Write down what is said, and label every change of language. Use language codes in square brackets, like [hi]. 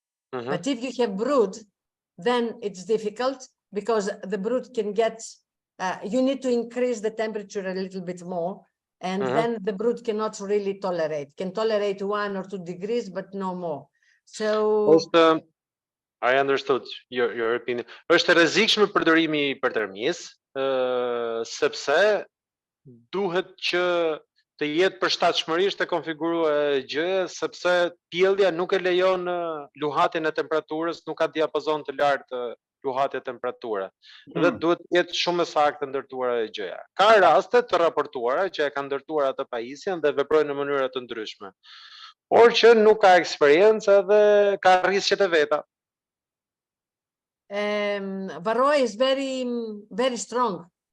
[en] But if you have brood, then it's difficult because the brood can get, you need to increase the temperature a little bit more, and then the brood cannot really tolerate, can tolerate 1 or 2 degrees, but no more. So I understood your opinion. [sq] Është e rrezikshme përdorimi I hipertermisë, sepse duhet që të jetë përshtatshmërisht e konfiguruar gjëja, sepse pjellja nuk e lejon luhatjen e temperaturës, nuk ka diapazon të lartë luhatje temperature. Dhe duhet të jetë shumë e saktë ndërtuar e gjëja. Ka raste të raportuara që e kanë ndërtuar atë pajisjen dhe veprojnë në mënyra të ndryshme. Por që nuk ka eksperiencë dhe ka rrisqet e veta. [en] Varroa is very, very strong.